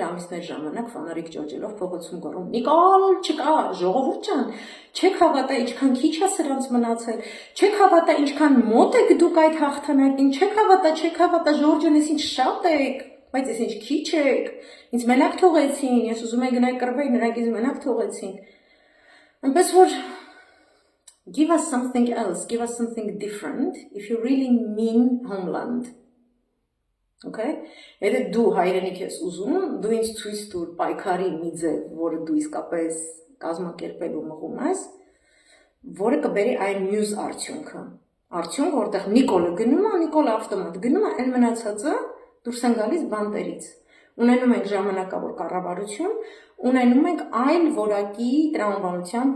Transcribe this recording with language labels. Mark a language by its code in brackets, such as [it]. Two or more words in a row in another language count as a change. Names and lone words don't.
[hy] ամիսներ ժամանակ ֆանարիկ ճոճելով փողոցում գոռում։ Նիկոլ չկա, ժողովուրդ ջան, չեք հավատա ինչքան քիչ է սրանց մնացել, չեք հավատա ինչքան մոտ եք դուք այդ հաղթանակին, չեք հավատա, Ժորժ ջան, ես ինչ շատ եք, բայց ես ինչ քիչ եք, ինձ մենակ թողեցին, ես ուզում եի գնալ կռվեի, նրանք ինձ մենակ թողեցին։ Այնպես որ [en] give us something else, give us something different if you really mean homeland. [hy] Okay? Եթե դու հայրենիք ես ուզում, դու ինձ ցույց տուր պայքարի մի ձև, որը դու իսկապես կազմակերպելու մղում ես, որը կբերի այն մյուս արդյունքը։ Արդյունք, որտեղ Նիկոլը գնում է, Նիկոլը ավտոմատ գնում է, այն մնացածը դուրս են գալիս բանտերից։ Ունենում ենք ժամանակավոր կառավարություն, ունենում ենք այլ որակի տրամաբանությամբ